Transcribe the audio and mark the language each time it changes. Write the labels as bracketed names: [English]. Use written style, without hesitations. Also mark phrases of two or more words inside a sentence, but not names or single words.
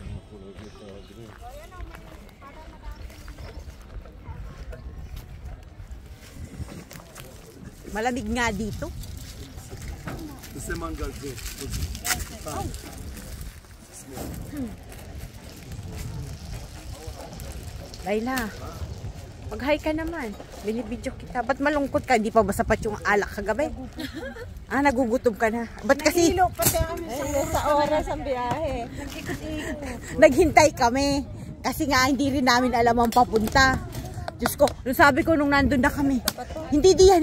[Filipino] Malamig nga dito. [Hebrew] תעשה מנגל זה. [Filipino] Layla, mag-hi ka naman. Binibidyo kita. Ba't malungkot ka? Hindi pa ba sapat yung alak kagabi? Nagugutom ka na. Ba't kasi? Nahilo pati kami sa oras ang biyahe. Naghintay kami. Kasi nga hindi rin namin alam ang papunta. Diyos ko, nung sabi ko nung nandun na kami, hindi diyan.